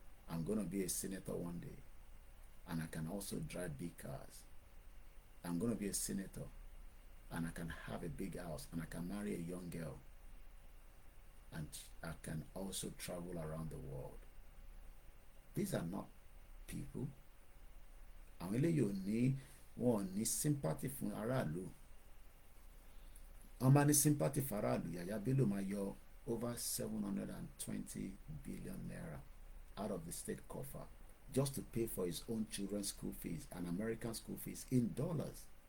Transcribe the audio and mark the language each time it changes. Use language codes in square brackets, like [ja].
[en] I'm going to be a senator one day, and I can also drive big cars. I'm going to be a senator, and I can have a big house, and I can marry a young girl, and I can also travel around the world. These are not people. [yo] Àwọn eléyìí ò ní, wọn ò ní sympathy fún aráàlú. Wọ́n máa ní sympathy [en] for [yo] aráàlú. [en] Yàyà Bello [yo] máa yọ [en] over 720 billion naira out of the state coffer just to pay for his own children's school fees and American school fees in dollars.